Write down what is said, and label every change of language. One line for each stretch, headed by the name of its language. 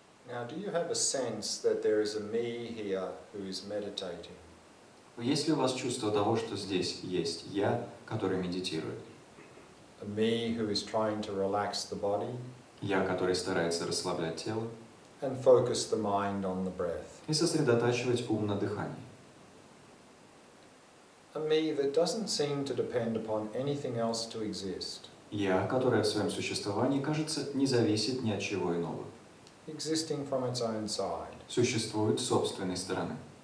English: Now, do you have a sense that there is a me here who is meditating?
Russian: Есть ли у вас чувство того, что здесь есть «я», который медитирует?
English: A me who is trying to relax the body
Russian: «Я», который старается расслаблять тело
English: and focus the mind on the breath.
Russian: и сосредотачивать ум на дыхании.
English: A me that doesn't seem to depend upon anything else to exist.
Russian: «Я», которое в своем существовании, кажется, не зависит ни от чего иного.
English: Existing from its own side.
Russian: Существует с собственной стороны.